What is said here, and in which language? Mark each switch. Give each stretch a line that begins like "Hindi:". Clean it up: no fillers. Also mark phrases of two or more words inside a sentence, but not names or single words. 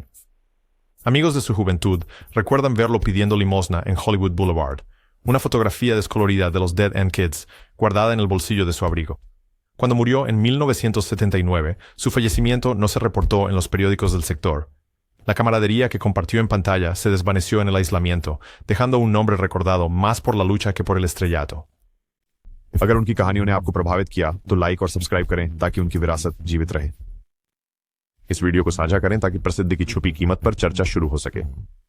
Spanish: Amigos de su juventud recuerdan verlo pidiendo limosna en Hollywood Boulevard, una fotografía descolorida de los Dead End Kids guardada en el bolsillo de su abrigo. Cuando murió en 1979, su fallecimiento no se reportó en los periódicos del sector. La camaradería que compartió en pantalla se desvaneció en el aislamiento, dejando un nombre recordado más por la lucha que por el estrellato.
Hindi: अगर उनकी कहानियों ने आपको प्रभावित किया तो लाइक और सब्सक्राइब करें ताकि उनकी विरासत जीवित रहे। इस वीडियो को साझा करें ताकि प्रसिद्धि की छुपी कीमत पर चर्चा शुरू हो सके।